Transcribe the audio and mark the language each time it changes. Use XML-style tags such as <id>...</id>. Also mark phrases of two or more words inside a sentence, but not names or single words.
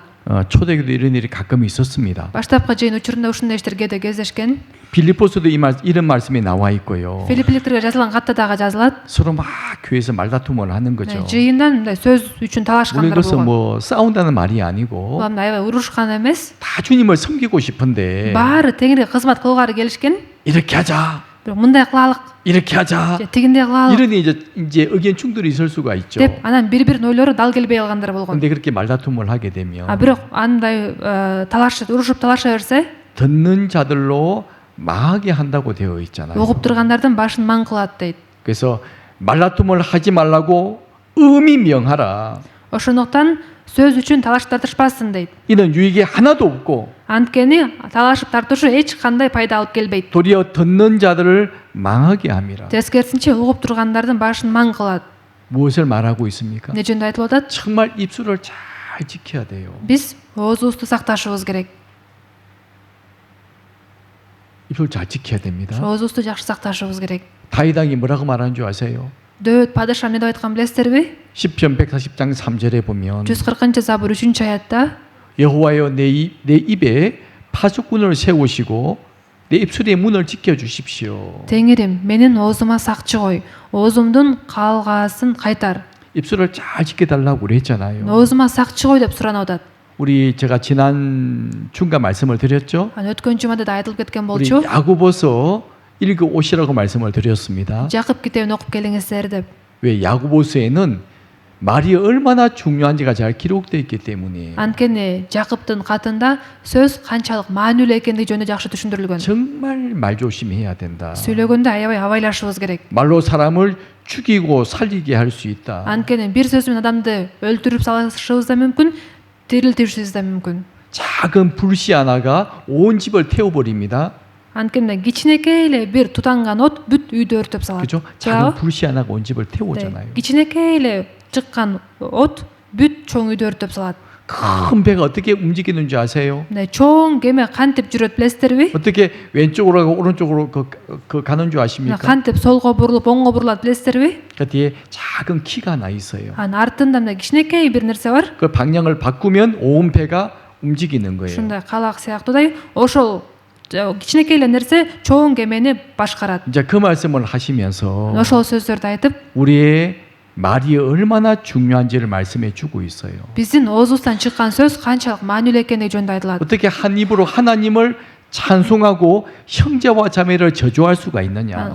<ko>초대교도 이런 일이 가끔 있었습니다.</ko> <ky>Баштапкы жыйын учурунда ушундай иштер кээде кездешкен.</ky> <ko>빌립보서도 이런 말씀이 나와 있고요.</ko> <ky>Филиппиликтерге жазылган катта дагы жазылат.</ky> <ko>서로 막 교회에서 말다툼을 하는 거죠.</ko> <ky>жыйындан мындай сөз үчүн</ky> <ko>물론</ko> <ky>талашкандар</ky> <ko>이것은</ko> <ky>болгон.</ky> <ko>뭐 싸운다는 말이 아니고</ko> <ky>Бул мындай аябай урушкан эмес.</ky> <ko>다 주님을 섬기고 싶은데</ko> <ky>Баары теңирге кызмат кылгары келишкен.</ky> <ko>이렇게 하자,</ko> <ky>Бирок мындай кылалык,</ky> <ko>이렇게 하자.</ko> <ky>же тигиндей кылалык</ky> <ko>이런 이제 의견 충돌이 있을 수가 있죠.</ko> <ky>деп анан бири-биринин ойлору дал келбей калгандар болгон.</ky> <ko>근데 그렇게 말다툼을 하게 되면</ko> <ky>Бирок андай урушуп талаша берсе,</ky> <ko>듣는 자들로 망하게 한다고 되어 있잖아요.</ko> <ky>угуп тургандардын башын маң кылат дейт.</ky> <ko>그래서 말다툼을 하지 말라고 음이 명하라.</ko> <ky>Ошондуктан сөз үчүн талашып тартышпасын дейт.</ky> <ko>이는 유익이 하나도 없고</ko> <ky>Анткени талашып тартышуу эч кандай пайда алып келбейт.</ky> <ko>도리어 듣는 자들을 망하게 함이라.</ko> <ky>Тескерисинче угуп тургандардын башын маң кылат.</ky> <ko>무엇을 말하고 있습니까?</ko> <ky>Не жөнүндө айтылып атат?</ky> <ko>정말 입술을 잘 지켜야 돼요.</ko> <ky>Биз оозубузду сакташыбыз керек.</ky> <ko>입술 잘 지켜야 됩니다.</ko> <ky>Оозубузду жакшы сакташыбыз керек.</ky> <ko>다윗왕이 뭐라고 말하는 줄 아세요?</ko> <ky>Дөөт падыша эмне деп айткан билесиздерби?</ky> <ko>시편 140장 3절에 보면</ko> <ky>140-забур 3-аятта</ky> <ko>여호와여 내 입에 파수꾼을 세우시고 내 입술의 문을 지켜 주십시오.</ko> <ky>Теңирим, менин оозума сакчы кой. Оозумдун калгаасын кайтар.</ky> <ko>입술을 잘 지켜달라고 그랬잖아요.</ko> <ky>Оозума сакчы кой деп суранып атат.</ky> <ko>제가 지난 주가 말씀을 드렸죠.</ko> <ky>Өткөн жумада да айтылып кеткен</ky> <ko>우리</ko> <ky>болчу.</ky> <ko>야고보서 읽어 오시라고 말씀을 드렸습니다.</ko> <ky>Жакып китебин окуп келиңиздер деп.</ky> <ko>왜 야고보서에는 말이 얼마나 중요한지가 잘 기록되어 있기 때문이에요.</ko> <ky>Анткени Жакыптын катында сөз канчалык маанилүү экендиги жөнүндө жакшы түшүндүрүлгөн.</ky> <ko>정말 말 조심해야 된다.</ko> <ky>Сүйлөгөндө аябай абайлашыбыз керек.</ky> <ko>말로 사람을 죽이고 살리게 할 수 있다.</ko> <ky>Анткени бир сөз менен адамды өлтүрүп салышыбыз да мүмкүн, тирилтишибиз да мүмкүн.</ky> <ko>작은 불씨 하나가 온 집을 태워버립니다.</ko> <ky>Анткени кичинекей эле бир тутанган от бүт үйдү өртөп салат.</ky> <ko>그죠? 작은 불씨 하나가 온 집을 태우잖아요.</ko> <ky>кичинекей эле чыккан от бүт чоң үйдү өртөп салат.</ky> <ko>큰 배가 어떻게 움직이는지 아세요?</ko> <ky>чоң кеме кантип жүрөт билесиздерби?</ky> <ko>어떻게 왼쪽으로 가고 오른쪽으로 가는 줄 아십니까?</ko> <ky>кантип солго бурулуп оңго бурулат билесиздерби?</ky> <ko>그 뒤에 작은 키가 나 있어요.</ko> <ky>анын артында мындай кичинекей бир нерсе бар.</ky> <ko>그 방향을 바꾸면 온 배가 움직이는 거예요.</ko> <ky>ушундай калак сыяктуудай ошол кичинекей эле нерсе чоң кемени башкарат.</ky> <ko>이제 그 말씀을 하시면서</ko> <ky>ошол сөздөрдү айтып,</ky> <ko>우리의 말이 얼마나 중요한지를 말씀해 주고 있어요.</ko> <ky>биздин оозубуздан чыккан сөз канчалык маанилүү экендиги жөнүндө айтылат.</ky> <ko>어떻게 한 입으로 하나님을 찬송하고 형제와 자매를 저주할 수가 있느냐?</ko>